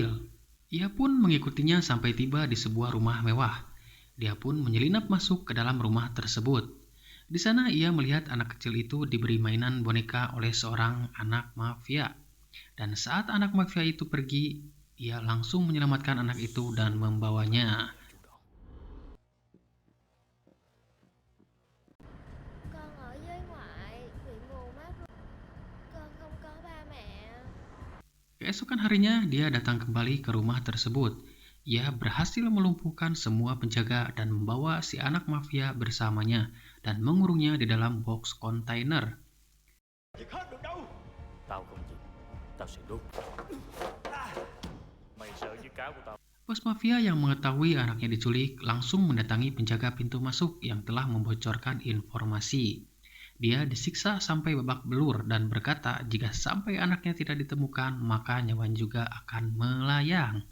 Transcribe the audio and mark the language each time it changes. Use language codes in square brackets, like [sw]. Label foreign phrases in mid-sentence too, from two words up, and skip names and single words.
[id] Ia pun mengikutinya sampai tiba di sebuah rumah mewah. Dia pun menyelinap masuk ke dalam rumah tersebut. Di sana ia melihat anak kecil itu diberi mainan boneka oleh seorang anak mafia. Dan saat anak mafia itu pergi, ia langsung menyelamatkan anak itu dan membawanya. [vi] Con ở với ngoại, bị mù mắt rồi. Con không có ba mẹ. [id] Keesokan harinya dia datang kembali ke rumah tersebut. Ia berhasil melumpuhkan semua penjaga dan membawa si anak mafia bersamanya dan mengurungnya di dalam box kontainer. [vi] Giật hết được đâu. Tao không chịu. Tao sẽ đốt. Mày sợ với cáo của tao. [id] Bos mafia yang mengetahui anaknya diculik langsung mendatangi penjaga pintu masuk yang telah membocorkan informasi. Dia disiksa sampai babak belur dan berkata jika sampai anaknya tidak ditemukan maka nyawanya juga akan melayang.